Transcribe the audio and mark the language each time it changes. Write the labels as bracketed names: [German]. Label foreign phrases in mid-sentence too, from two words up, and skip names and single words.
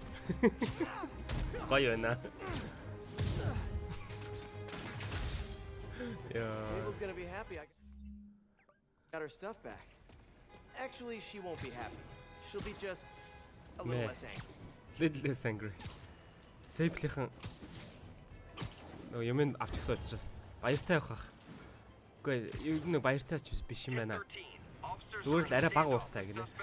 [Mongolian] Гоё байна. [English] Sable's gonna be happy I got her stuff back. Actually, she won't be happy. She'll be just a little Meh. less angry. Little less angry. [Mongolian] Sable-ийн нөгөө юм авчихсан учраас баяртай явах. Үгүй ер нь баяртай ч биш юм байна. Зүгээр л арай бага ууртай гинэ.